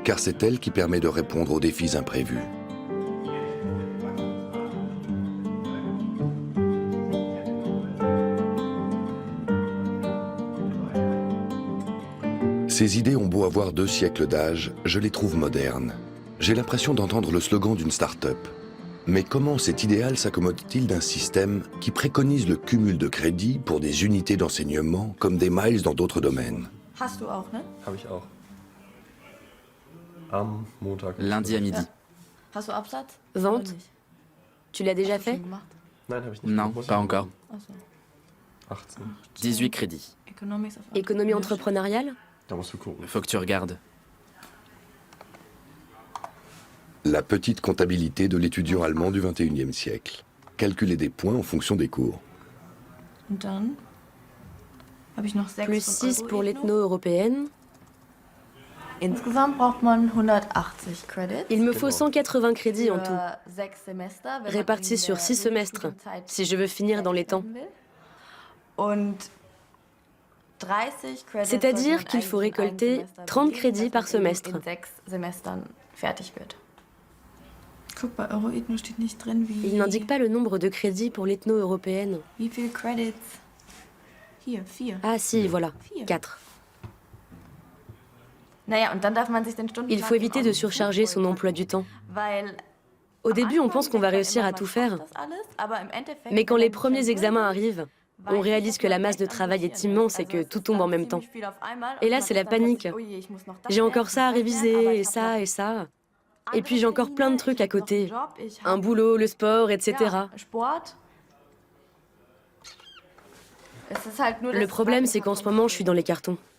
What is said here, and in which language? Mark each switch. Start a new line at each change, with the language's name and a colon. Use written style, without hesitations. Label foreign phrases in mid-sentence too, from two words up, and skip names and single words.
French: car c'est elle qui permet de répondre aux défis imprévus. Ces idées ont beau avoir 2 siècles d'âge, je les trouve modernes. J'ai l'impression d'entendre le slogan d'une start-up. Mais comment cet idéal s'accommode-t-il d'un système qui préconise le cumul de crédits pour des unités d'enseignement comme des miles dans d'autres domaines?
German: Hast du auch, ne? Habe ich auch. Am Montag.
French: Lundi à midi.
German: Hast du Absatz?
French: Vente?
German: Oder nicht?
French: Tu l'as déjà
German: Hast du
French: fait?
German: schon gemacht? Nein, habe ich nicht. Non, pas encore. Ach so. 18.
French: 18 crédits.
English: Economics of
French: Économie entrepreneuriale?
German: Da musst du gucken.
French: Faut que tu regardes. La petite comptabilité de l'étudiant allemand du XXIe siècle. Calculer des points en fonction des cours.
German: Und dann habe ich noch 6
French: Plus
German: von
French: 6 pour Euro-Ethno. l'ethno-européenne.
German: Insgesamt braucht man 180 Credits.
French: Il me faut 180 crédits en tout,
German: Für 6 Semester, wenn man
French: répartis
German: in
French: sur
German: der
French: 6 semestres,
German: Studienzeit
French: si je veux finir dans les temps.
German: will. Und 30 Credits
French: C'est-à-dire
German: sollte man
French: qu'il faut
German: eigentlich in einem
French: récolter
German: Semester
French: 30
German: belegen,
French: crédits
German: dass
French: par
German: man eben
French: semestre.
German: in 6 Semestern fertig wird. Guck, bei Euro-Ethno steht nicht drin,
French: Il n'indique pas le nombre de crédits pour l'ethno-européenne.
German: wie viel Credits. Hier, 4.
French: Ah si, voilà, 4.
German: Naja, und dann darf man sich den Stundenplan
French: Il faut éviter de
German: auch
French: surcharger son
German: voll
French: emploi du temps.
German: Weil
French: Au début, on pense qu'on va
German: am Anfang
French: réussir à
German: denkt
French: tout
German: man, man
French: faire.
German: schafft das alles, aber im Endeffekt,
French: Mais quand
German: wenn
French: les
German: man
French: premiers
German: schon
French: examens
German: drin ist,
French: arrivent, on réalise que la masse de travail est immense et que tout tombe en même temps. Et là, c'est la panique. J'ai encore ça à réviser, et ça, et ça. Et puis j'ai encore plein de trucs à côté. Un boulot, le sport, etc. Le problème, c'est qu'en ce moment, je suis dans les cartons.